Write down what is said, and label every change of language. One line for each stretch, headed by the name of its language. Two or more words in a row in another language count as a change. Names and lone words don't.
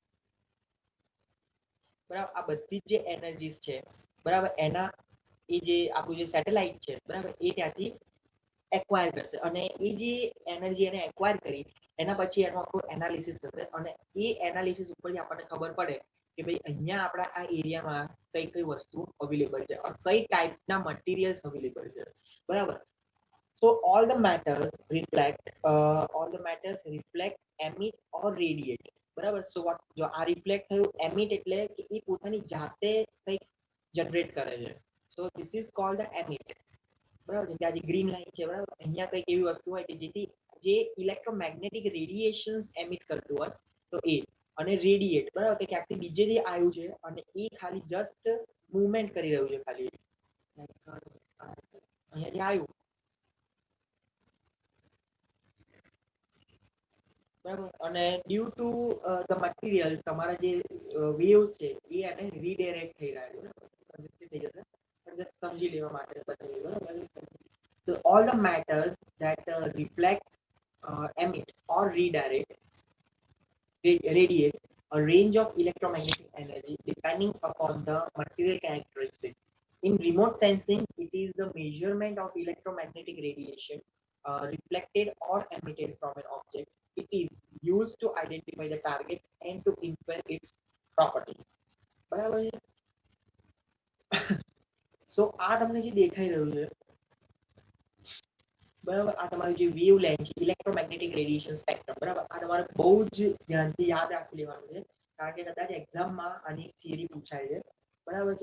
Gujarati: બરાબર, આ બધી જ જે એનર્જીસ છે બરાબર એના એ જે આપણું જે સેટેલાઇટ છે બરાબર એ ત્યાંથી એક્વાયર કરશે અને એ જે એનર્જી એને એક્વાયર કરી એના પછી એનું આખું એનાલિસિસ થશે અને એ એનાલિસિસ ઉપરથી આપણને ખબર પડે કે ભાઈ અહીંયા આપણા આ એરિયામાં કઈ કઈ વસ્તુ અવેલેબલ છે અને કઈ ટાઈપના
English: materials available
Gujarati: છે બરાબર.
English: So all the matters reflect, emit or radiate.
Gujarati: બરાબર.
English: So what
Gujarati: જો આ રિફ્લેક્ટ થયું, એમિટ એટલે કે એ પોતાની જાતે કંઈક જનરેટ કરે છે.
English: So this is called the emit.
Gujarati: બરાબર. જેમ કે આ જે ગ્રીન લાઈન છે બરાબર, અહીંયા કંઈક એવી વસ્તુ હોય કે જેથી જે
English: electromagnetic radiations emit
Gujarati: કરતું હોય તો એ, અને રેડિયેટ બરાબર કે ક્યાંકથી બીજેથી આવ્યું છે અને એ ખાલી
English: just movement
Gujarati: કરી રહ્યું છે ખાલી અહીંયાથી આવ્યું બરાબર, અને
English: due to the material
Gujarati: તમારા જે વેવ્સ છે એ એને રીડાયરેક્ટ થઈ રહ્યા છે બરાબર, થઈ જશે પણ સમજી લેવા માટે બતાવી બરાબર.
English: So all the matters that reflect, emit or radiate a range of electromagnetic energy depending upon the material characteristics. In remote sensing, it is the measurement of electromagnetic radiation reflected or emitted from an object. It is used to identify the target and to infer its property.
Gujarati: બરાબર છે. સો આ તમને જે દેખાઈ રહ્યું છે બરાબર. આ તમારું જે વેવલેન્થ છે
English: electromagnetic radiation spectrum,
Gujarati: બરાબર. આ તમારે બહુ જ ધ્યાનથી યાદ રાખી લેવાનું છે, કારણ કે કદાચ એક્ઝામમાં આની થિયરી પૂછાય છે, બરાબર છે.